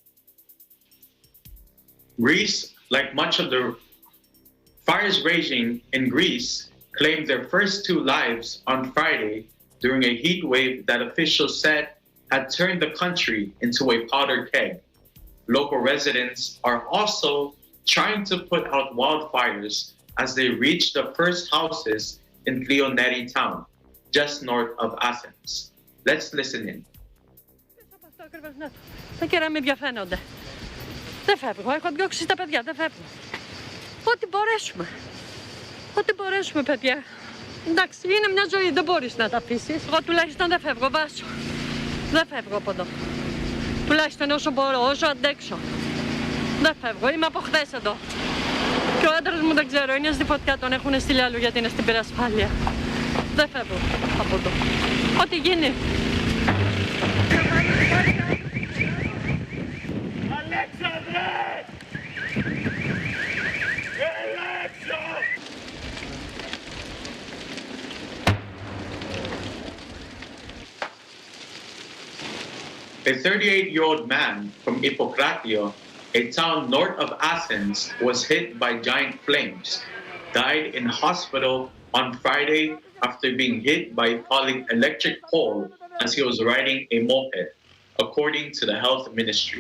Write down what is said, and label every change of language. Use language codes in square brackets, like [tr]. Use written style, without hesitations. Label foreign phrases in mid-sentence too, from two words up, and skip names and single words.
[en] Greece, like much of the fires raging in Greece, claimed their first 2 lives on Friday during a heat wave that officials said had turned the country into a powder keg. Local residents are also trying to put out wildfires as they reach the first houses in Cleoneri town, just north of Athens. Let's listen in. [el] Δεν φεύγω, έχω διώξει τα παιδιά, δεν φεύγω. Ό,τι μπορέσουμε. Ό,τι μπορέσουμε, παιδιά. Εντάξει, είναι μια ζωή, δεν μπορείς να τα αφήσεις. Εγώ τουλάχιστον δεν φεύγω, Βάσο. Δεν φεύγω από εδώ. Τουλάχιστον όσο μπορώ, όσο αντέξω. Δεν φεύγω, είμαι από χθες εδώ. Και ο άντρας μου δεν ξέρω, είναι στη φωτιά, τον έχουν στείλει αλλού γιατί είναι στην πυρασφάλεια. Δεν φεύγω από εδώ. Ό,τι γίνει. Αλέξανδρε! [en] A 38-year-old man from Hippocratio, a town north of Athens, was hit by giant flames, died in hospital on Friday after being hit by a falling electric pole as he was riding a moped, according to the health ministry.